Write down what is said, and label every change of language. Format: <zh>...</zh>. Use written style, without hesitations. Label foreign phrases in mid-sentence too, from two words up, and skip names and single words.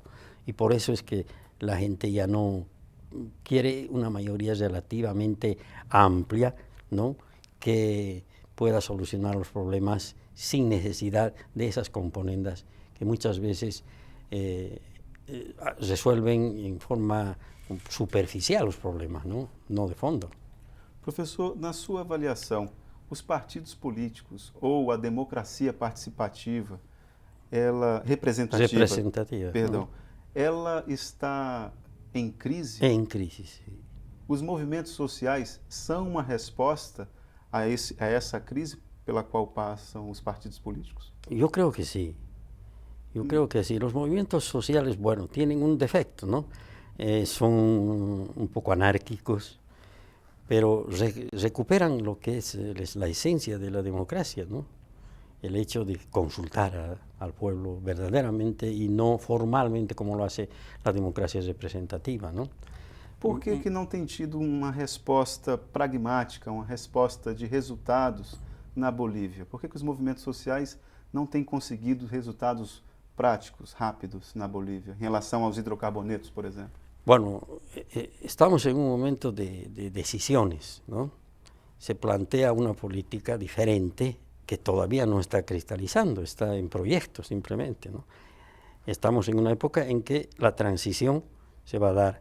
<es>Y por eso es que la gente ya no quiere una mayoría relativamente amplia, ¿no? Que pueda solucionar los problemas sin necesidad de esas componendas que muchas veces resuelven en forma superficial los problemas, ¿no? No de fondo.</es> <pt>Professor, na sua avaliação, os partidos políticos ou a democracia participativa, representativa, perdão, ela está em crise?</pt> <es>En crisis. Sí.</es> <pt>Os movimentos sociais são uma resposta a essa crise pela qual passam os partidos políticos?</pt> <es>Yo creo que sí. Yo creo que sí. Los movimientos sociales, bueno, tienen un defecto, ¿no? Son un poco anárquicos, pero recuperan lo que es la esencia de la democracia, ¿no? El hecho de consultar al pueblo verdaderamente y no formalmente como lo hace la democracia representativa, ¿no?</es> <pt>Por que não tem tido uma resposta pragmática, uma resposta de resultados na Bolívia? Por que os movimentos sociais não têm conseguido resultados práticos, rápidos na Bolívia, em relação aos hidrocarbonetos, por exemplo?</pt> <es>Bueno, estamos en un momento de decisiones, ¿no? Se plantea una política diferente que todavía no está cristalizando, está en proyecto simplemente, ¿no? Estamos en una época en que la transición se va a dar.</es>